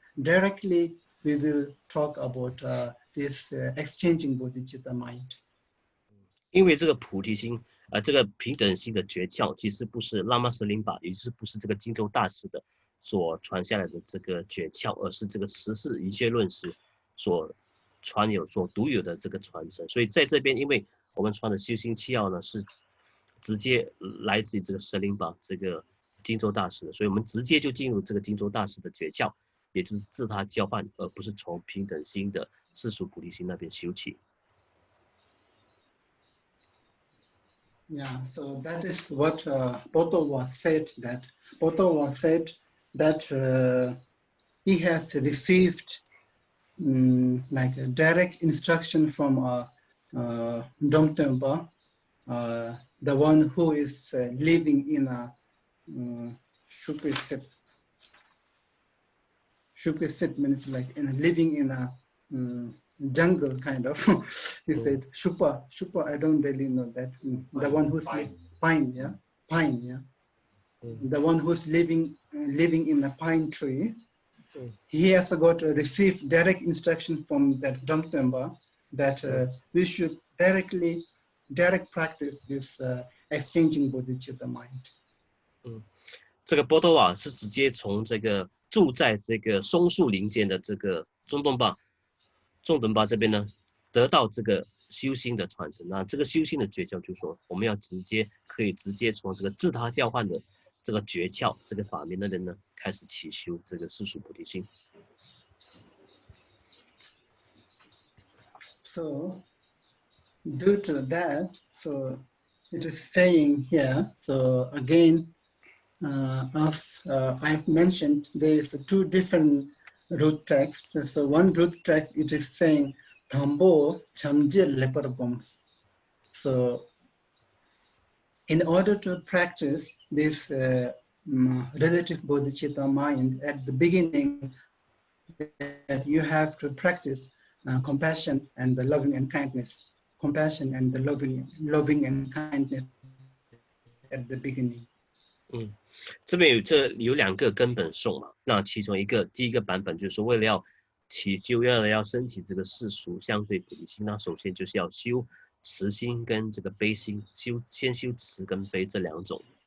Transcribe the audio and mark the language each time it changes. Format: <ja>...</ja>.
<en>Directly, we will talk about this exchanging bodhicitta mind.</en> <zh>因为这个菩提心，这个平等心的诀窍，其实不是拉玛舍林巴，也就是不是这个金州大师的所传下来的这个诀窍，而是这个十世一切论师所独有的这个传承。所以在这边，因为我们传的修心七要呢，是直接来自于这个舍林巴这个金州大师的，所以我们直接就进入这个金州大师的诀窍。也就是自他交换，而不是从平等心的世俗菩提心那边修起。</zh> <en>Yeah, so that is what Bodhisattva said. That Bodhisattva said that he has received like a direct instruction from Dhongtsang, the one who is living in a Shupisit means like living in a jungle kind of. He said Shupa, I don't really know that. The one who's pine, yeah. The one who's living in a pine tree. He has got to receive direct instruction from that Dhongtsang that we should direct practice this exchanging bodhicitta mind.</en> <zh>这个波多瓦是直接从这个住在这个松树林间的这个中东巴这边呢，得到这个修心的传承。那这个修心的诀窍就是说，我们要可以直接从这个自他交换的这个诀窍、这个法门那边呢，开始起修这个世俗菩提心。</zh> <en>So, due to that, so it is saying here. So again. As I've mentioned, there is two different root texts. So one root text, it is saying Thambo Chamje Lepargoms. So in order to practice this relative bodhicitta mind at the beginning, that you have to practice compassion and the loving and kindness. Compassion and the loving and kindness at the beginning.</en> <zh>这边有两个根本颂嘛，那其中第一个版本就是为了要起修，要升起这个世俗相对菩提心，那首先就是要修慈心跟这个悲心，先修慈跟悲这两种。</zh>